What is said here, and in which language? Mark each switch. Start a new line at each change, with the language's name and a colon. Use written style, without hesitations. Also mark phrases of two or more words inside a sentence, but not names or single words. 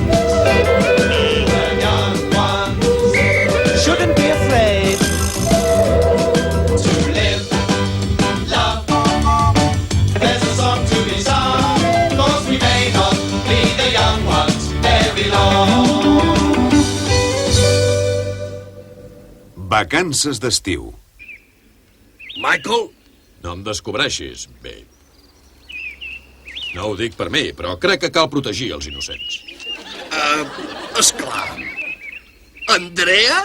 English: The young ones Shouldn't be afraid. to live, love. There's a song to be sung, 'cause we may not be the young ones very long.
Catalan: Vacances d'estiu. Michael, no em descobreixis, bé. No ho dic per mi, però crec que cal protegir els innocents. Esclar. Andrea?